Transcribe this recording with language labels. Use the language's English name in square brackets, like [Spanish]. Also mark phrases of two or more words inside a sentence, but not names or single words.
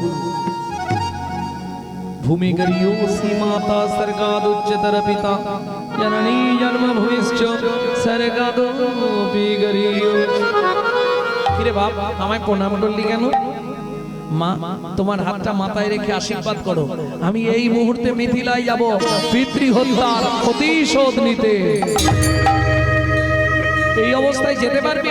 [Sanskrit] भूमि गरियोसी माता सर्गादुच्चतर पिता जननी जन्म भूमिश्च सर्गादोपि गरियो। [Bangla] কিরে বাপ আমায় প্রণাম করলি কেন? মা তোমার হাতটা মাথায় রেখে আশীর্বাদ করো, আমি এই মুহূর্তে মিথিলায় যাব পিতৃ হত্যার প্রতিশোধ নিতে। এই অবস্থায় যেতে পারবি?